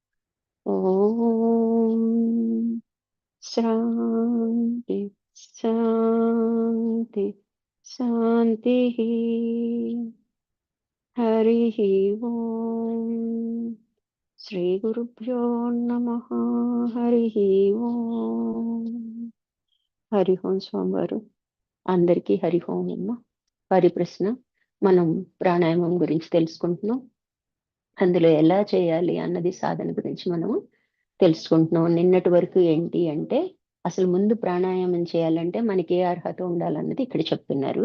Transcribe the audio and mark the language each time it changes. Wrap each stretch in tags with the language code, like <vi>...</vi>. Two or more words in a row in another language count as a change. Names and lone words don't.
<sa>ओम शांति शांति शांति। हरि ओम। श्री गुरुभ्यो नमः। हरि ओम। हरि ओम</sa> <te>స్వామివారు అందరికీ</te> <sa>హరి ఓం</sa> <te>అమ్మ. పరిప్రశ్న మనం ప్రాణాయామం గురించి తెలుసుకుంటున్నాం. అందులో ఎలా చేయాలి అన్నది సాధన గురించి మనము తెలుసుకుంటున్నాం. నిన్నటి వరకు ఏంటి అంటే అసలు ముందు ప్రాణాయామం చేయాలంటే మనకి ఏ అర్హత ఉండాలన్నది ఇక్కడ చెప్తున్నారు.</te>